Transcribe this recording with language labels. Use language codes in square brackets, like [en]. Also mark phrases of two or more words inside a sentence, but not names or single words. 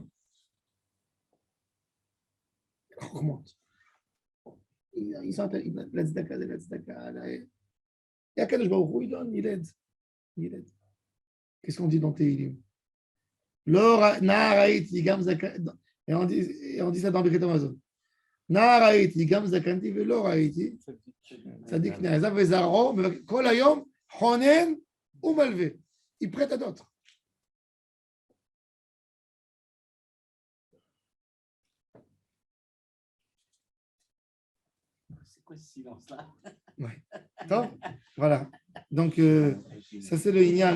[fr] On remonte. Ils sont la tzedaka, la tzedaka. Et [he] הקדוש ברוך הוא, [fr] il donne, il aide. Il aide. Qu'est-ce qu'on dit dans Tehilim? Et on dit ça dans Birkat Amazon. [he] נערתי גם זקנתי ולא ראיתי. צדיק נעזב וזרעו כל היום, חונן ומלווה. [fr] Il prête à d'autres. C'est quoi ce silence-là? Ouais. Voilà. Donc, ça, c'est le Inyan.